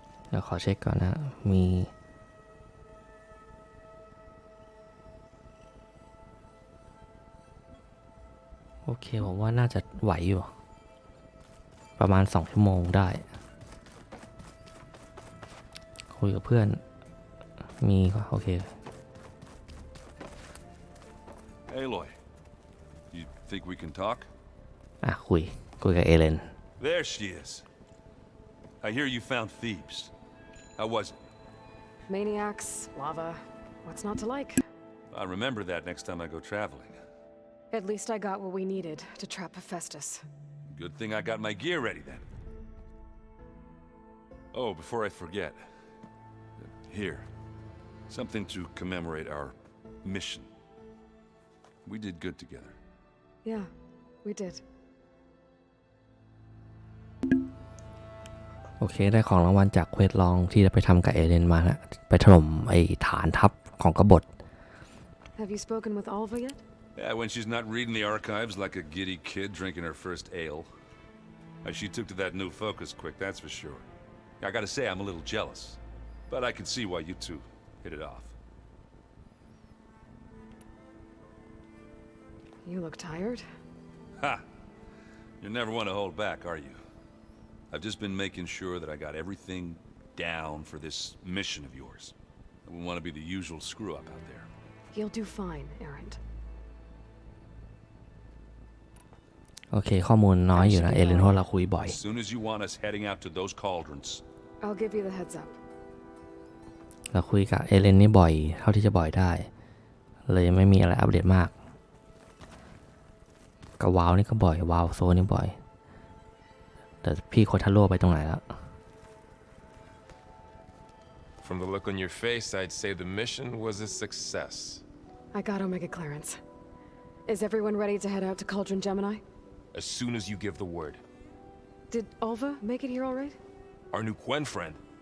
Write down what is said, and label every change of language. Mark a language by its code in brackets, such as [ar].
[th] เดี๋ยวขอเช็คก่อนนะมีโอเคผมว่าน่าจะไหวอยู่ประมาณ2 ชั่วโมงได้คุยกับเพื่อนมีโอเค [en] Aloy, you think we can talk? [th] คุยกับเอเลน [en] There she is. I hear you found Thebes. How was it? Maniacs, lava. What's not to like? I'll remember that next time I go traveling. At least I got what we needed to trap Hephaestus. Good thing I got my gear ready then. Oh, before I forget. Here. Something to commemorate our mission. We did good together. Yeah, we did. [th] โอเคได้ของรางวัลจากเควสลองที่จะไปทำกับเอเลนมานะไปถล่มไอ้ฐานทัพของกบฏ [en] Have you spoken with Alva yet? Yeah, when she's not reading the archives like a giddy kid drinking her first ale. She took to that new focus quick, that's for sure. I gotta say, I'm a little jealous. But I can see why you two hit it off. You look tired. Ha! You never want to hold back, are you? I've just been making sure that I got everything down for this mission of yours. I wouldn't want to be the usual screw-up out there. You'll do fine, Errand. [th] โอเคข้อมูลน้อยอยู่นะเอเลนเพราะเราคุยบ่อย [en] As soon as you want us heading out to those cauldrons. I'll give you the heads up. [th] เราคุยกับเอเลนนี่บ่อยเท่าที่จะบ่อยได้เลยไม่มีอะไรอัปเดตมากกับวาวนี่ก็บ่อยวาวโซนี่บ่อยแต่พี่โคทาโร่ไปตรงไหนแล้ว [en] From the look on your face, I'd say the mission was a success. I got Omega clearance. Is everyone ready to head out to Cauldron Gemini? As soon as you give the word. Did Alva make it here all right? Our new Quen friend.